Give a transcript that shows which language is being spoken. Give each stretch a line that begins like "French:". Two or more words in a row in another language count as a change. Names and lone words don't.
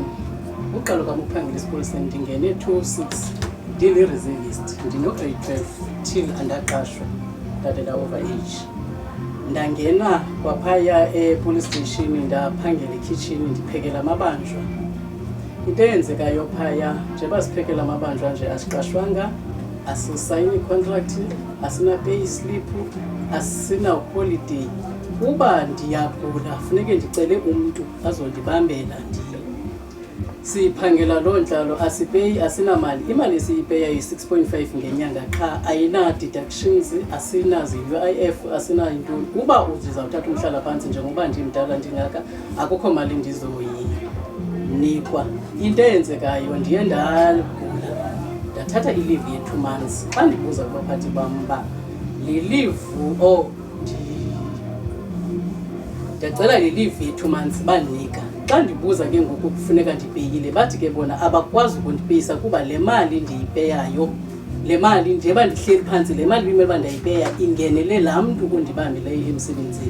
Xhosa: Uqala kwami ukuphangela esipoliseni ndingene 206 ndili-reservist ndino-grade 12 till andaqashwa ndalela
English: over age.
Xhosa: Ndangena kwaphaya e-police station ndaphangela ekitchen ndiphekela amabanjwa. Into eyenzekayo phaya njengoba siphekela amabanjwa nje asiqashwanga, asisayini i-contract, asina-
English: pay slip,
Xhosa: asina-holiday. Uba ndiyagula funeke ndicele umntu azondibambela siphangela loo ntlalo asipeyi asinamali. Imali esiyipeya yi-6.5 ngenyanga qha ayina-deductions, asinazi-UIF, asinayintoni. Uba uzizawuthatha umhlala phantsi njengoba ndimdala ndingaka akukho mali ndizoyinikwa. Into eyenzekayo ndiye ndagula ndathatha i-leave ye-2 months. Xa ndibuza kubaphathi bam uba le leave ndiyacela le leave ye-2 months bandinika. Xa ndibuza ke ngoku kufuneka ndipeyile bathi ke bona abakwazi ukundipeyisa kuba le mali ndiyipeyayo, le mali njeba ndihleli phantsi, le mali bimele uba ndayipeya ingenele laa mntu undibambileyo emsebenzini.